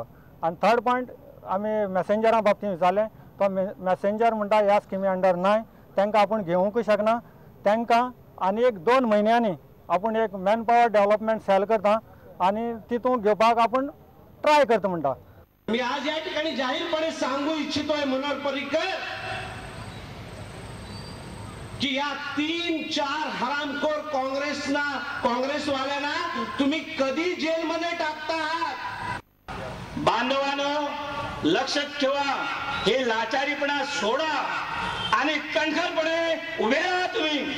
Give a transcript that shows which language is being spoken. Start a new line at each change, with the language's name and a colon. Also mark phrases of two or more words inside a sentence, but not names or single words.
Konkani: आनी थर्ड पॉयंट आमी मॅसेंजरा बाबतींत विचारलें तो मॅसेंजर म्हणटा ह्या स्किमी अंडर नाय, तांकां आपूण घेवंकूय शकना। तांकां आनी एक 2 म्हयन्यांनी आपूण एक
English: man power development cell
Konkani: करता आनी तितून घेवपाक आपूण ट्राय करता म्हणटा।
Marathi: मी आज या ठिकाणी जाहीरपणे सांगू इच्छितोय मनोहर पर्रीकर की या 3-4 हरामखोर काँग्रेसवाल्यांना तुम्ही कधी जेलमध्ये टाकता आहात? बांधवांनो लक्षात ठेवा, हे लाचारीपणा सोडा आणि कणखरपणे उभे राहा तुम्ही।